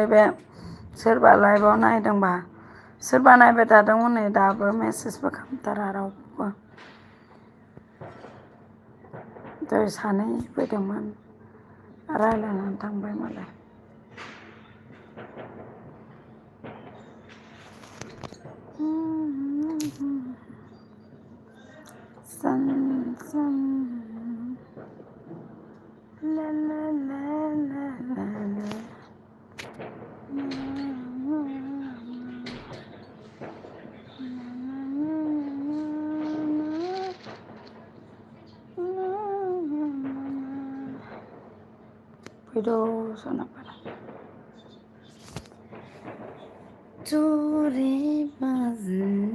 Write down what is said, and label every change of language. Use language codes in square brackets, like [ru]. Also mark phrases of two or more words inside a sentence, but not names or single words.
[brx] बे सोरबा लाइभआव नायदोंबा सोरबा नायबाय थादों हनै दाबो मेसेजबो खालामथारा रावबो दहाय सानै फैदोंमोन रायज्लायनानै थांबाय मालाय सन ला ला ला ला ला ला फैद' सनाफोर चोरी बाजी